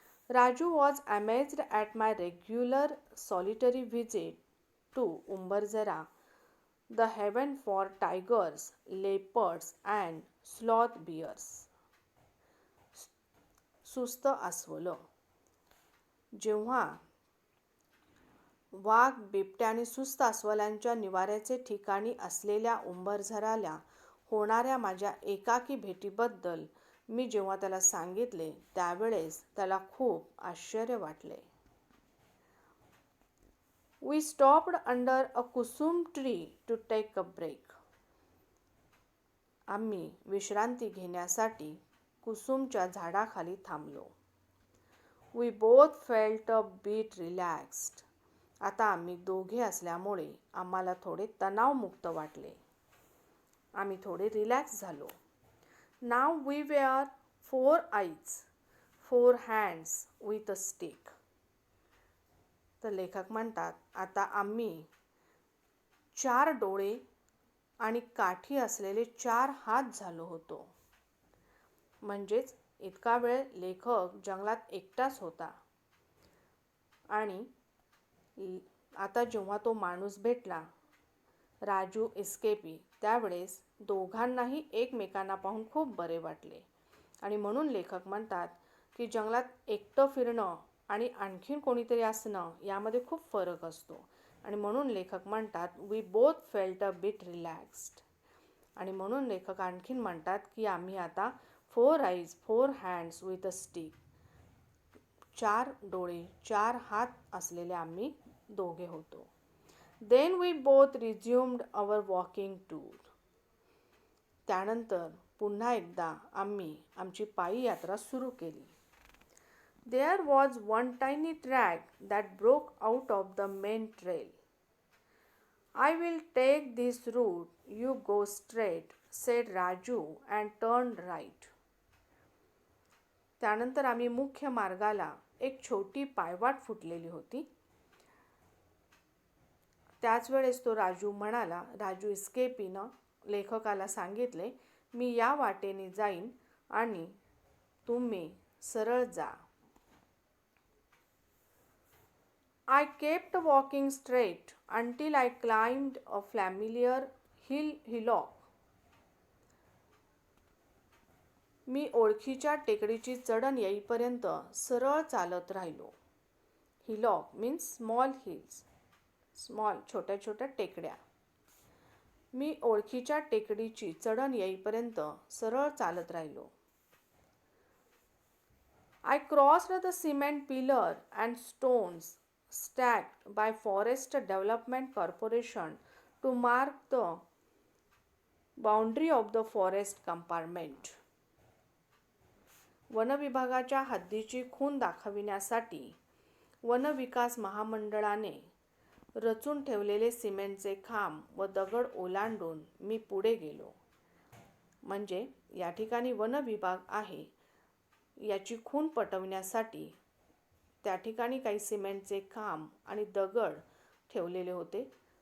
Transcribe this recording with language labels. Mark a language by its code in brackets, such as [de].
[en] Raju was amazed at my regular solitary visit to Umbarzara, the heaven for tigers, leopards and sloth bears. [mr] सुस्त अस्वल. जेव्हा वाघ, बिबट्या आणि सुस्त अस्वलांच्या निवाऱ्याचे ठिकाणी असलेल्या उंबरझराला होणाऱ्या माझ्या एकाकी भेटीबद्दल मी जेव्हा त्याला सांगितले त्यावेळेस त्याला खूप आश्चर्य वाटले. [en] We stopped under a kusum tree to take a break. [mr] आम्ही विश्रांती घेण्यासाठी कुसुमच्या झाडाखाली थांबलो. [en] We both felt a bit relaxed. [mr] आता आम्ही दोघे असल्यामुळे आम्हाला थोडे तणावमुक्त वाटले. आम्ही थोडे रिलॅक्स झालो. [en] Now we were 4 eyes, 4 hands with a stick. [mr] तर लेखक म्हणतात, आता आम्ही 4 डोळे आणि काठी असलेले 4 हात झालो होतो. म्हणजेच इतका वेळ लेखक जंगलात एकटाच होता आणि आता जेव्हा तो माणूस भेटला, राजू एस्केपी, त्यावेळेस दोघांनाही एकमेकांना पाहून खूप बरे वाटले. आणि म्हणून लेखक म्हणतात की जंगलात एकटं फिरणं आणि आणखीन कोणीतरी असणं यामध्ये खूप फरक असतो. आणि म्हणून लेखक म्हणतात [en] We both felt a bit relaxed. [mr] आणि म्हणून लेखक आणखीन म्हणतात की आम्ही आता [en] 4 eyes, 4 hands with a stick. [mr] 4 डोळे, 4 हात असलेले आम्ही दोघे होतो. [en] Then we both resumed our walking tour. [mr] त्यानंतर पुन्हा एकदा आम्ही आमची पायी यात्रा सुरू केली. [en] There was one tiny track that broke out of the main trail. I will take this route, you go straight, said Raju and turned right. [mr] त्यानंतर आम्ही मुख्य मार्गाला एक छोटी पायवाट फुटलेली होती. त्याच वेळेस तो राजू म्हणाला, राजू एस्केपीनं लेखकाला सांगितले, मी या वाटेने जाईन आणि तुम्ही सरळ जा. [en] I kept walking straight until I climbed a familiar hillock. [mr] मी ओळखीच्या टेकडीची चढण येईपर्यंत सरळ चालत राहिलो. [en] hillock means small hills, small [mr] छोट्या छोट्या टेकड्या. मी ओळखीच्या टेकडीची चढण येईपर्यंत सरळ चालत राहिलो. [en] I crossed the cement pillar and stones stacked by Forest Development Corporation to mark the boundary of the forest compartment. [mr] वनविभागाच्या हद्दीची खूण दाखविण्यासाठी वनविकास महामंडळाने रचून ठेवलेले सिमेंटचे खांब व दगड ओलांडून मी पुढे गेलो. म्हणजे या ठिकाणी वनविभाग आहे याची खूण पटवण्यासाठी त्या ठिकाणी काही सिमेंटचे खांब आणि दगड ठेवलेले होते.